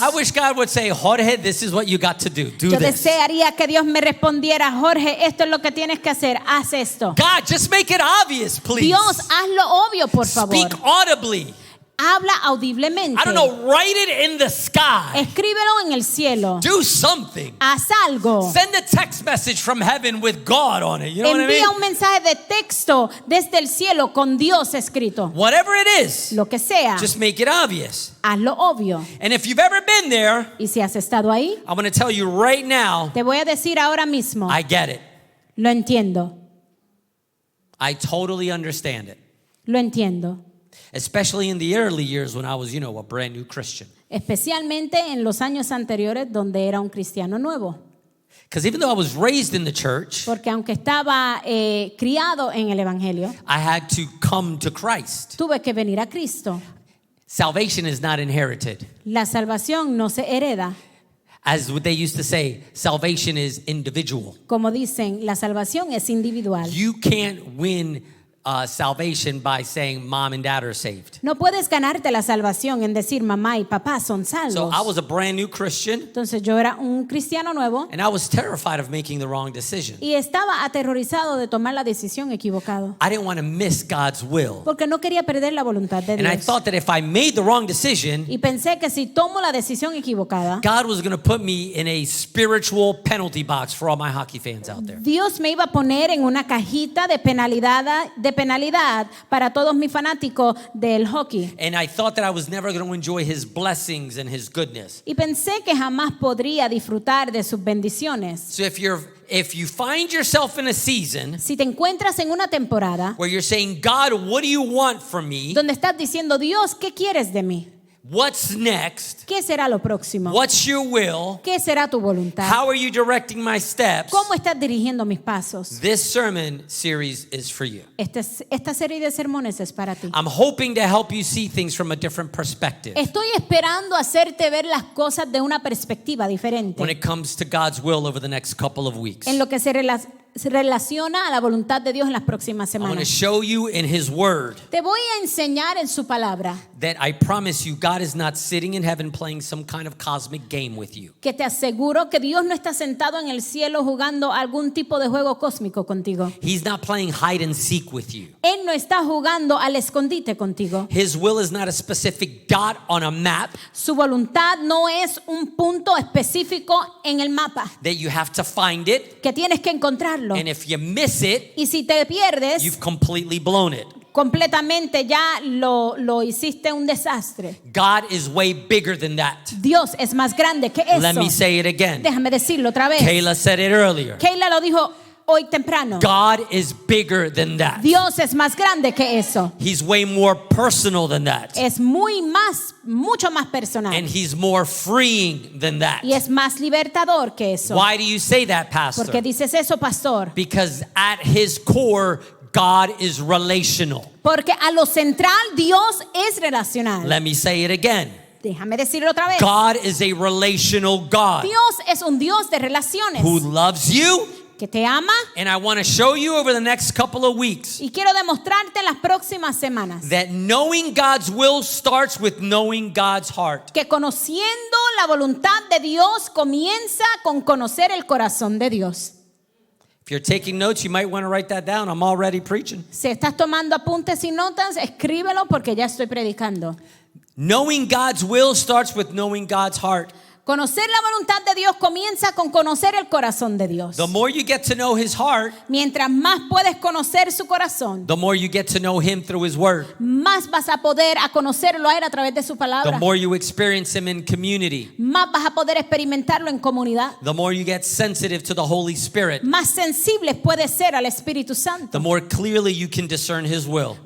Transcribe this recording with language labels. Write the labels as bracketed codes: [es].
[en] I wish God would say, Jorge, this is what you got to do. Do [es] yo [en] this. [es] desearía que Dios me respondiera, Jorge, esto es lo que tienes que hacer, haz esto. [en] God, just make it obvious, please. [es] Dios, hazlo obvio, por favor. [en] Speak audibly. [es] Habla audiblemente. [en] I don't know, write it in the sky. [es] Escríbelo en el cielo. [en] Do something. [es] Haz algo. [en] Send a text message from heaven with God on it. You know what I [es] Envía [en] mean? [es] un mensaje de texto desde el cielo con Dios escrito. [en] Whatever it is, [es] Lo que sea, [en] just make it obvious. [es] hazlo obvio. [en] And if you've ever been there, [es] Y si has estado ahí, [en] I'm going to tell you right now, [es] te voy a decir ahora mismo, [en] I get it. [es] lo entiendo, [en] I totally understand it. [es] lo entiendo. [en] Especially in the early years when I was, a brand new Christian. [es] Especialmente en los años anteriores donde era un cristiano nuevo. [en] Because even though I was raised in the church, [es] Porque aunque estaba criado en el Evangelio, [en] I had to come to Christ. [es] tuve que venir a Cristo. [en] Salvation is not inherited. [es] La salvación no se hereda. [en] As what they used to say, salvation is individual. [es] Como dicen, la salvación es individual. [en] You can't win salvation by saying mom and dad are saved. [es] No puedes ganarte la salvación en decir mamá y papá son [en] So [es] salvos. [en] I was a brand new Christian, [es] Entonces yo era un cristiano nuevo [en] and I was terrified of making the wrong decision. [es] y estaba aterrorizado de tomar la decisión equivocada. [en] I didn't want to miss God's will. [es] Porque no quería perder la voluntad de [en] And I [es] Dios. [en] thought that if I made the wrong decision, [es] Y pensé que si tomo la decisión equivocada, [en] God was going to put me in a spiritual penalty box for all my hockey fans out there. [es] Dios me iba a poner en una cajita de penalidad para todos mis fanáticos del hockey. [en] And I thought that I was never going to enjoy his blessings and his goodness. [es] Y pensé que jamás podría disfrutar de sus bendiciones. [en] So if you find yourself in a season [es] Si te encuentras en una temporada [en] where you're saying, God, what do you want from me? [es] donde estás diciendo, Dios, ¿qué quieres de mí? [en] What's next? [es] ¿Qué será lo próximo? [en] What's your will? [es] ¿Qué será tu voluntad? [en] How are you directing my steps? [es] ¿Cómo estás dirigiendo mis pasos? [en] This sermon series is for you. [es] Esta serie de sermones es para ti. [en] I'm hoping to help you see things from a different perspective [es] Estoy esperando hacerte ver las cosas de una perspectiva diferente [en] when it comes to God's will over the next couple of weeks. [es] en lo que se relaciona a la voluntad de Dios en las próximas [en] I want to [es] semanas. [en] show you in His Word [es] Te voy a enseñar en su palabra [en] that I promise you God is not sitting in heaven playing some kind of cosmic game with you. [es] que te aseguro que Dios no está sentado en el cielo jugando algún tipo de juego cósmico contigo. [en] He's not playing hide and seek with you. [es] Él no está jugando al escondite contigo. [en] His will is not a specific dot on a map [es] Su voluntad no es un punto específico en el mapa [en] that you have to find it, [es] que tienes que encontrarlo. [en] and if you miss it, [es] Y si te pierdes, [en] you've completely blown it. [es] completamente ya lo hiciste un desastre. [en] God is way bigger than that. [es] Dios es más grande que eso. [en] Let me say it again. [es] Déjame decirlo otra vez. [en] Kayla said it earlier. [es] Kayla lo dijo hoy temprano. [en] God is bigger than that. [es] Dios es más grande que eso. [en] He's way more personal than that. [es] Es mucho más personal. [en] And He's more freeing than that. [es] Y es más libertador que eso. [en] Why do you say that, [es] ¿Por qué [en] Pastor? [es] dices eso, pastor? [en] Because at His core, God is relational. [es] Porque a lo central Dios es relacional. [en] Let me say it again. [es] Déjame decirlo otra vez. [en] God is a relational God [es] Dios es un Dios de relaciones [en] who loves you. [es] que te ama. [en] And I want to show you over the next couple of weeks [es] Y quiero demostrarte en las próximas semanas [en] that knowing God's will starts with knowing God's heart. [es] que conociendo la voluntad de Dios comienza con conocer el corazón de Dios. [en] If you're taking notes, you might want to write that down. I'm already preaching. [es] Si estás tomando apuntes y notas, escríbelo porque ya estoy predicando. [en] Knowing God's will starts with knowing God's heart. [es] Conocer la voluntad de Dios comienza con conocer el corazón de Dios. [en] The more you get to know His heart, [es] Mientras más puedes conocer su corazón, [en] the more you get to know Him through His Word. [es] más vas a poder a conocerlo a Él a través de su [en] The [es] palabra. [en] more you experience Him in community, [es] Más vas a poder experimentarlo en comunidad. [en] the more you get sensitive to the Holy Spirit, [es] Más sensibles puedes ser al Espíritu Santo. [en] the more clearly you can discern His will.